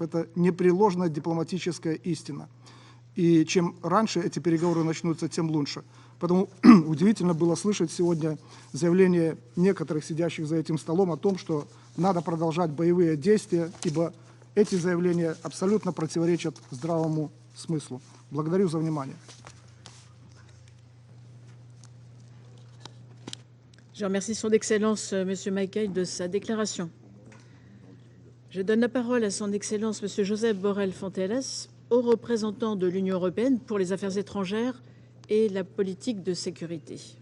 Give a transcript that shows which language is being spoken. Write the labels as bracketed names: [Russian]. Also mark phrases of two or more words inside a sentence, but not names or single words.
[Russian] Это непреложная дипломатическая истина. И чем раньше эти переговоры начнутся, тем лучше. Поэтому удивительно было слышать сегодня заявление некоторых сидящих за этим столом о том, что надо продолжать боевые действия, ибо эти заявления абсолютно противоречат здравому смыслу. Благодарю за внимание. [French] Je remercie son Excellence, M. Mackay, de sa déclaration. Je donne la parole à son Excellence, M. Joseph Borrell Fontelles, haut représentant de l'Union européenne pour les affaires étrangères et la politique de sécurité.